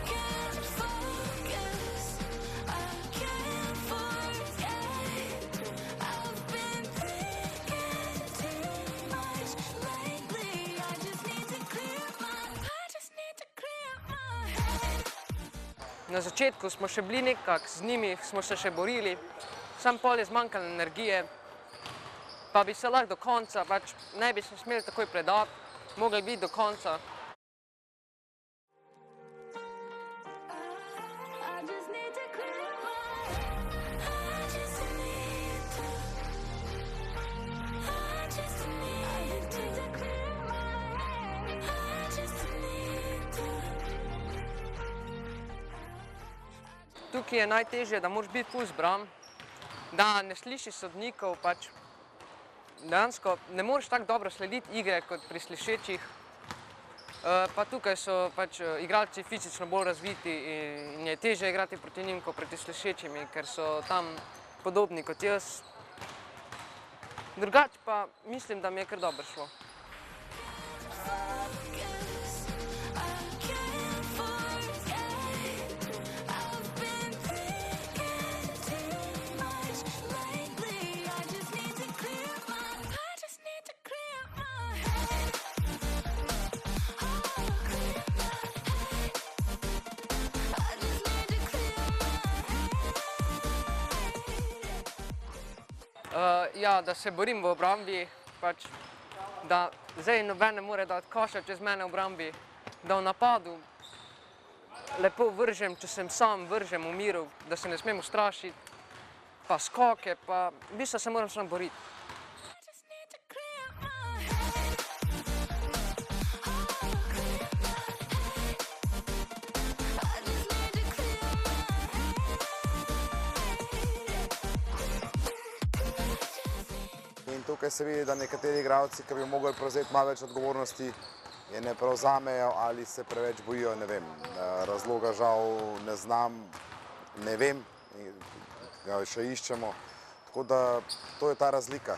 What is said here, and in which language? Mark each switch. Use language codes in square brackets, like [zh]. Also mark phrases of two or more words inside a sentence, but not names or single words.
[en] I can't focus, I can't forget. I've been thinking too much lately. I just need to clear my. I just need to clear my head. [sl] Na začetku smo še bili nekako z njimi, smo se še borili, sam pol je zmanjkalo energije, pa bi se lahko do konca, pač ne bi se smeli takoj predati, mogli biti do konca. [en] I just need to clear my head. I just need to. I just need to clear my head. I just need to. [sl] Tukaj je najtežje, da moraš biti ful zbran, da ne slišiš sodnikov, pač dejansko ne moreš tako dobro slediti igre kot pri slišečih. Pa tukaj so pač igralci fizično bolj razviti in je težje igrati proti njim kot proti slišečimi, ker so tam podobni kot jaz. Drugače pa mislim, da mi je kar dobro šlo. [en] Focus, I can't forget. I've been thinking too much lately. I just need to clear my. I just need to clear my head. Oh, clear my head. I just need to clear my head. [sl] Ja, da se borim v obrambi, pač da zdaj noben ne more dati koša čez mene v obrambi, da v napadu lepo vržem, če sem sam, vržem v miru, da se ne smem ustrašiti, pa skoke, pa v bistvu se moram sam boriti. [en] I just need to clear my head. Oh, clear my head. I just need to clear my head. [sl] In tukaj se vidi, da nekateri igralci, ki bi mogli prevzeti malo več odgovornosti, je ne prevzamejo ali se preveč bojijo, ne vem. Razloga žal ne znam. ne vem, ga še iščemo. Tako da to je ta razlika.